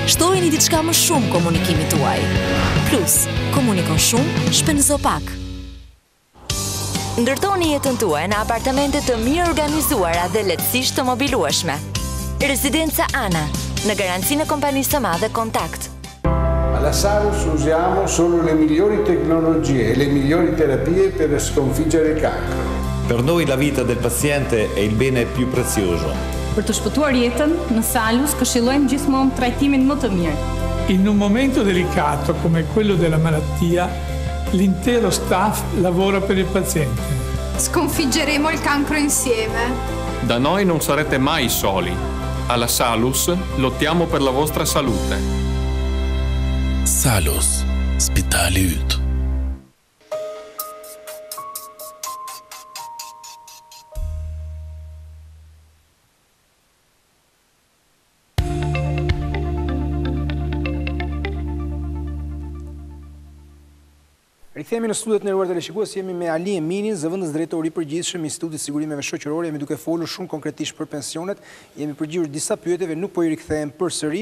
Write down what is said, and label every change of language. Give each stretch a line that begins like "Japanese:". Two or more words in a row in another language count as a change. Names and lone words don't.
Albanian: Shtojeni diçka më shumë komunikimit tuaj. Plus, komunikon shumë, shpenzo pak. Ndërtoni jetën tuaj në apartamente të mirë organizuara dhe lehtësisht të mobilueshme. Residenza Ana, në garanzinë e kompanisë së madhe Kontakt.
Italian: Alla Salus usiamo solo le migliori tecnologie e le migliori terapie per sconfiggere il cancro. Per noi la vita del paziente è il bene più prezioso.
Albanian: Për të shpëtuar jetën, në Salus këshillojmë gjithmonë trajtimin më të mirë.
Italian: In un momento delicato come quello della malattia, l'intero staff lavora per il paziente. Sconfiggeremo il cancro insieme. Da noi non sarete mai soli. Alla Salus lottiamo per la vostra salute.
Albanian: Salus, Spitali yt. Rikthehemi në studiot nderuar teleshikues, jemi me Emini, zëvendës drejtor i përgjithshëm i Institutit Sigurimeve Shoqërore, jemi duke folur shumë konkretisht për pensionet, jemi përgjigjur disa pyetjeve, nuk po i rikthehem përsëri.